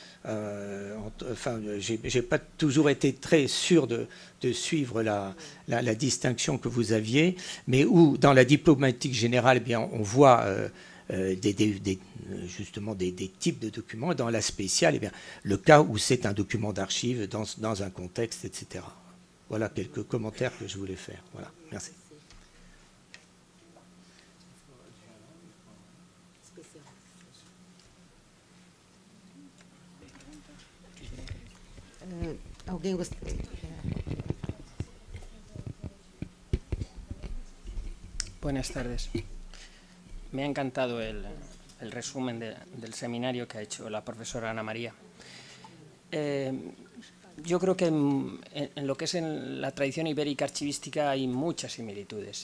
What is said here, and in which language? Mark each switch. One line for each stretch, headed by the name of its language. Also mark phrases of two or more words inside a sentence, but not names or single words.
French: enfin, j'ai pas toujours été très sûr de suivre la distinction que vous aviez, mais où dans la diplomatique générale, eh bien, on voit justement des types de documents, et dans la spéciale, eh bien, le cas où c'est un document d'archive dans un contexte, etc. Voilà quelques commentaires que je voulais faire. Voilà, merci.
Portuguese: Alguém gostaria?
Spanish: Buenas tardes. Me ha encantado el resumen del seminario que ha hecho la profesora Ana María. Yo creo que en lo que es en la tradición ibérica archivística hay muchas similitudes.